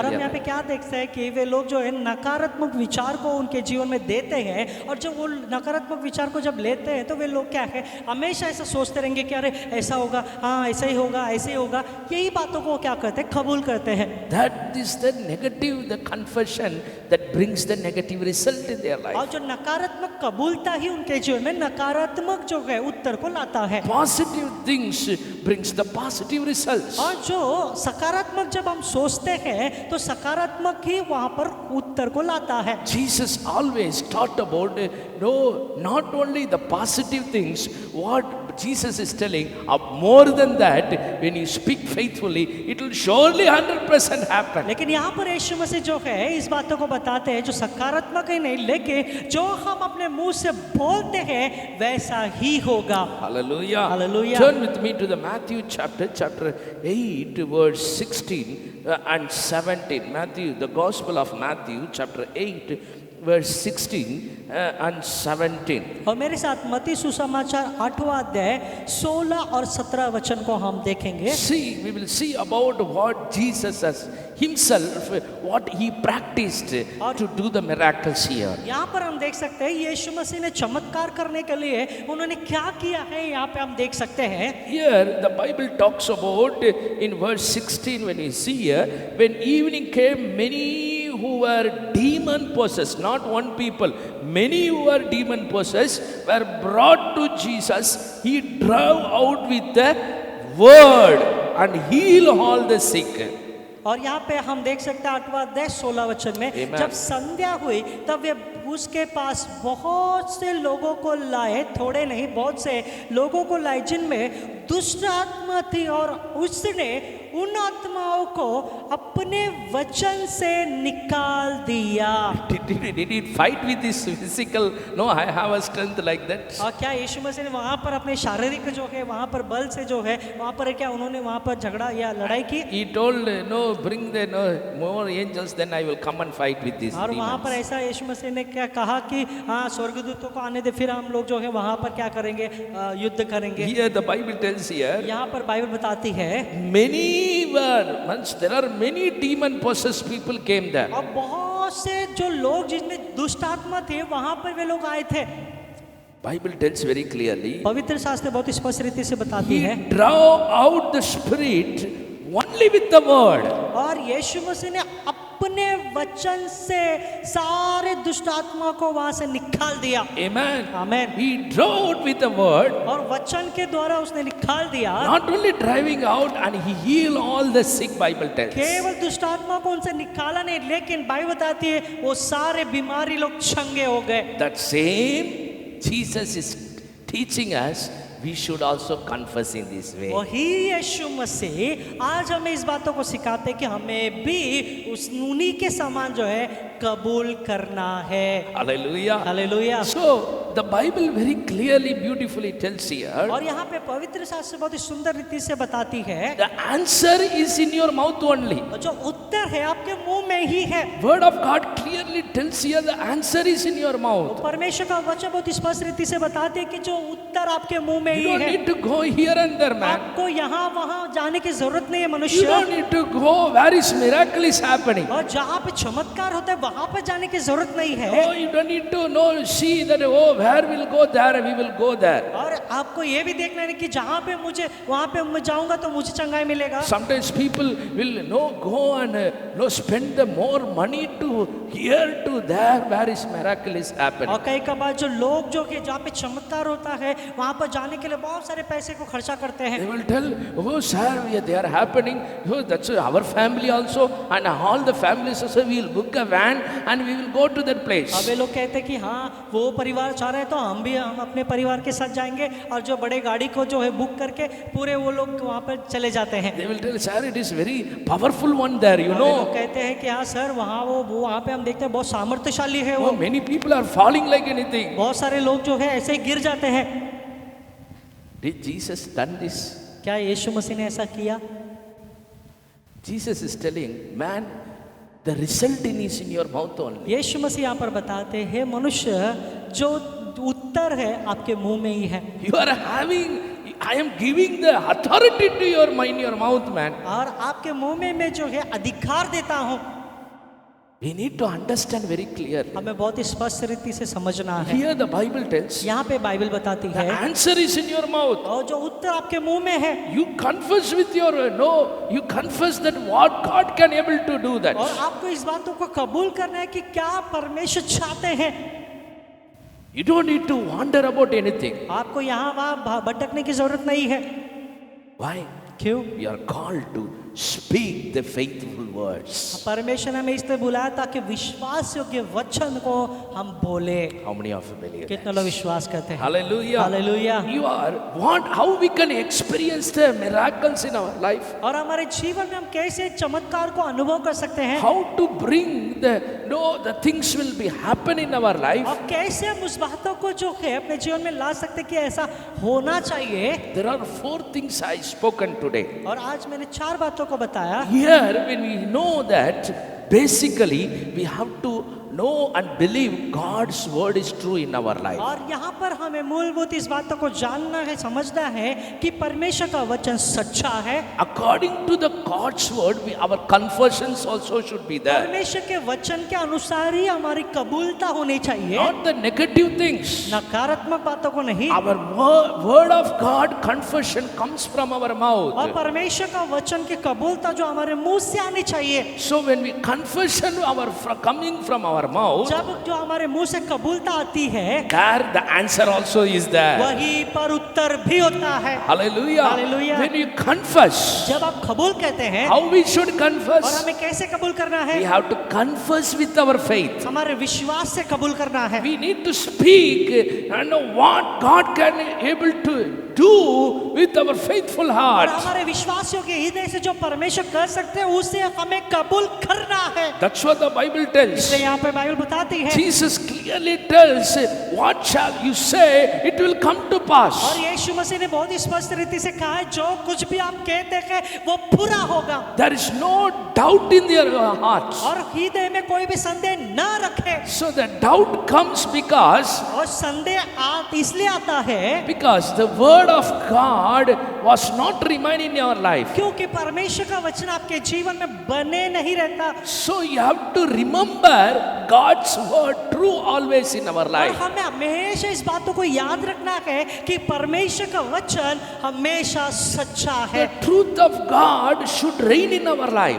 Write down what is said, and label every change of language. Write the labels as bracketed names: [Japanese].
[Hindi] और हम यहाँ पे क्या देखते हैं कि वे लोग जो है नकारात्मक विचार को उनके जीवन में देते हैं और जब वो नकारात्मक विचार को जब लेते हैं तो वे लोग क्या है हमेशा ऐसा सोचते रहेंगे कि अरे ऐसा होगा, हाँ ऐसा ही होगा, ऐसे ही होगा, यही बातों को क्या करते हैं कबूल करते हैं। [English] That is the negative, the confession that brings the negative result in their life. [Hindi] और जो नकारात्मक कबूलता ही उनके जीवन में नकारात्मक जो है उत्तर को लाता है। [English] Positive things brings the positive results. [Hindi] और जो सकारात्मक जब हम सोचते हैं तो सकारात्मक ही वहां पर उत्तर को लाता है। [English] Jesus always taught about no, not only the positive things, what Jesus is telling, more than that, when you speak faithfully, it will surely 100% happen. [Hindi] लेकिन यहाँ पर यीशु मसीह जो है इस बातों को बताते हैं जो सकारात्मक ही नहीं, लेकिन जो हम अपने मुंह से बोलते हैं वैसा ही होगा। [English] Hallelujah. Hallelujah. Turn with me to the Matthew chapter 8, verse 16 and 17. Matthew, the Gospel of Matthew, chapter 8, verse 16 and 17. [Hindi] और मेरे साथ मत्ती सुसमाचार 8वां अध्याय 16 और 17 वचन को हम देखेंगे। [English] See, we will see about what Jesus has himself, what he practiced to do the miracles here. [Hindi] यहाँ पर हम देख सकते हैं यीशु मसीह ने चमत्कार करने के लिए उन्होंने क्या किया है, यहाँ पे हम देख सकते हैं। [English] Here the Bible talks about in verse 16, when we see here, when evening came, many who were demon possessed, not one people, many who were demon possessed were brought to Jesus. He drove out with the word and healed all the sick. [Hindi] और यहाँ पे हम देख सकते हैं 8वां अध्याय 16 वचन में, [English] Amen. [Hindi] जब संध्या हुई तब वे उसके पास बहुत से लोगों को लाए, थोड़े नहीं बहुत से लोगों को लाए जिनमें दुष्ट आत्मा थी, और उसने उन आत्माओं को अपने वचन से निकाल दिया। [English] Did he fight with this physical? No, I have a strength like that. [Hindi] और क्या यीशु मसीह ने वहाँ पर अपने शारीरिक जो है वहाँ पर बल से जो है वहाँ पर क्या उन्होंने वहाँ पर झगड़ा या लड़ाई की? [English] He told, no, bring the more angels, then I will come and fight with these [Hindi] और वहाँ पर [English] demons. [Hindi] ऐसा यीशु मसीह ने क्या कहा कि हाँ स्वर्गदूतों को आने दे, फिर हम लोग जो है वहाँ पर क्या करेंगे, युद्ध करेंगे। [English] Here the Bible tells here, [Hindi] यहाँ पर बाइबल बताती है [English] many were, once there are many demon possessed people came there. [Hindi] और बहुत से जो लोग जिनमें दुष्ट आत्मा थे वहाँ पर वे लोग आए थे। [English] Bible tells very clearly, [Hindi] पवित्र शास्त्र बहुत स्पष्ट रीति से बताती [English] he [Hindi] है, [English] drove out the spirit only with the word. [Hindi] और यीशु मसीह ने अपने वचन से सारे दुष्ट आत्मा को वहां से निकाल दिया। [English] Amen. [Hindi] Amen. [English] He drove out with the word, [Hindi] और वचन के द्वारा उसने निकाल दिया। [English] not only driving out, and he healed all the sick, Bible tells. [Hindi] केवल दुष्ट आत्मा को उनसे निकाला नहीं, लेकिन बाइबल बताती है वो सारे बीमारी लोग चंगे हो गए। [English] That same Jesus is teaching us, we should also confess in this way. [Hindi] वही यीशु मसीह आज हमें इस बातों को सिखाते कि हमें भी उस उन्हीं के समान जो है कबूल करना है। [English] Hallelujah. [Hindi] Hallelujah. [English] So the Bible very clearly, beautifully tells here, [Hindi] और यहाँ पे पवित्र शास्त्र बहुत ही सुंदर रीति से बताती है, [English] the answer is in your mouth only. [Hindi] जो उत्तर है आपके मुंह में ही है। [English] Word of God clearly tells here, the answer is in your mouth. [Hindi] परमेश्वर का वचन बहुत स्पष्ट रीति से बताते हैं कि जो उत्तर आपके मुंह में [English] You [Hindi] ही [English] don't [Hindi] है। [English] need to go here and there, man. [Hindi] आपको यहाँ वहाँ जाने की जरूरत नहीं है [English] You [Hindi] मनुष्य। [English] don't need to go where is miracle is happening. [Hindi] और जहाँ पे चमत्कार होता है वहाँ पे जाने की जरूरत नहीं है। [English] Oh, you don't need to know, see that, oh, where we'll go there, we will go there. [Hindi] और आपको ये भी देखना है कि जहाँ पे मुझे वहाँ पे मैं जाऊंगा तो मुझे चंगाई मिलेगा। [English] Sometimes people will go and spend the more money to here to there where is miracle is happening. [Hindi] और कई कबार जो लोग जो कि जहाँ पे चमत्कार होता है वहाँ पर जाने के लिए बहुत सारे पैसे को खर्चा करते हैं। [English] They will tell, oh sir, they are happening. Oh, that's our family also, and all the families also. We will book a van and we will go to that place. [Hindi] अब वे लोग कहते हैं कि हाँ वो परिवार चाह रहे हैं तो हम अपने परिवार के साथ जाएंगे, और जो बड़े गाड़ी को जो है बुक करके पूरे वो लोग वहाँ पर चले जाते हैं। [English] They will tell, sir, it is very powerful one there, you [Hindi] वे लोग [English] know. [Hindi] कहते हैं कि हाँ सर वहाँ पे हम देखते हैं बहुत सामर्थ्यशाली है वो। [English] Oh, many people are falling like anything. [Hindi] बहुत सारे लोग जो है ऐसे ही गिर जाते हैं। [English] Did Jesus done this? [Hindi] क्या यीशु मसीह ने ऐसा किया? [English] Jesus is telling, man, the result is in your mouth only. [Hindi] यीशु मसीह यहाँ पर बताते हैं मनुष्य जो उत्तर है आपके मुंह में ही है। [English] You are having, I am giving the authority to your mind, your mouth, man. [Hindi] और आपके मुंह में मैं जो है अधिकार देता हूँ। [English] We need to understand very clearly. [Hindi] हमें बहुत स्पष्ट रीति से समझना है। [English] Here the Bible tells, [Hindi] यहाँ पे बाइबल बताती [English] the [Hindi] है [English] answer is in your mouth. [Hindi] और जो उत्तर आपके मुंह में है, [English] You confess with your, you confess that what God can able to do that. [Hindi] और आपको इस बातों को कबूल करना है कि क्या परमेश्वर चाहते हैं। [English] You don't need to wonder about anything. [Hindi] आपको यहाँ वहाँ भटकने की जरूरत नहीं है। [English] Why? [Hindi] क्यों? [English] We are called to speak the faithful words. [Hindi] परमेश्वर ने हमें इसलिए बुलाया ताकि विश्वास योग्य वचन को हम बोले। [English] How many of you believe [Hindi] कितने [English] that? [Hindi] लोग विश्वास करते हैं? [English] Hallelujah. [Hindi] Hallelujah. [English] You are what? How we can experience the miracles in our life? [Hindi] और हमारे जीवन में हम कैसे चमत्कार को अनुभव कर सकते हैं? [English] How to bring the things will be happen in our life? [Hindi] और कैसे हम उस बातों को जो है अपने जीवन में ला सकते कि ऐसा होना चाहिए? [English] There are 4 things I spoken today. [Hindi] और आज मैंने 4 बातों को बताया। [English] Here, when we know that, basically we have to know and believe God's word is true in our life. [Hindi] और यहाँ पर हमें मूलभूत इस बातों को जानना है, समझना है कि परमेश्वर का वचन सच्चा है। [English] According to the God's word, our confessions also should be there. [Hindi] परमेश्वर के वचन के अनुसार ही हमारी कबूलता होनी चाहिए, [English] Not the negative things. [Hindi] नकारात्मक बातों को नहीं। [English] Our word of God confession comes from our [Hindi] और [English] mouth. [Hindi] परमेश्वर का वचन की कबूलता जो हमारे मुंह से आनी चाहिए। [English] So when we confession coming from our mouth, [Hindi] जब जो हमारे मुंह से कबूलता आती है, [English] there the answer also is there. [Hindi] वहीं पर उत्तर भी होता है। [English] Hallelujah. Hallelujah. When you confess, [Hindi] जब आप कबूल कहते हैं, [English] how we should [Hindi] और [English] confess? [Hindi] हमें कैसे कबूल करना है? [English] We have to confess with our faith. [Hindi] हमारे विश्वास से कबूल करना है। [English] We need to speak and know what God can able to do with our faithful [Hindi] और [English] heart. [Hindi] हमारे विश्वासियों के हृदय से जो परमेश्वर कर सकते हैं उसे हमें कबूल करना है। [English] That's what the Bible tells. [Hindi] इसलिए यहाँ पे बाइबल बताती है, [English] Jesus clearly tells, what shall you say, it will come to pass. [Hindi] और यीशु मसीह ने बहुत ही स्पष्ट रीति से कहा है, जो कुछ भी आप कहते हैं वो पूरा होगा। [English] There is no doubt in their hearts. [Hindi] और हृदय में कोई भी संदेह न रखे। [English] So the doubt comes because [Hindi] और संदेह इसलिए आता है [English] the word of God was not remain in your life. [Hindi] क्योंकि परमेश्वर का वचन आपके जीवन में बने नहीं रहता। [English] So you have to remember God's word true always in our [Hindi] और [English] life. [Hindi] हमें हमेशा इस बातों को याद रखना है कि परमेश्वर का वचन हमेशा सच्चा है। [English] The truth of God should reign in our life.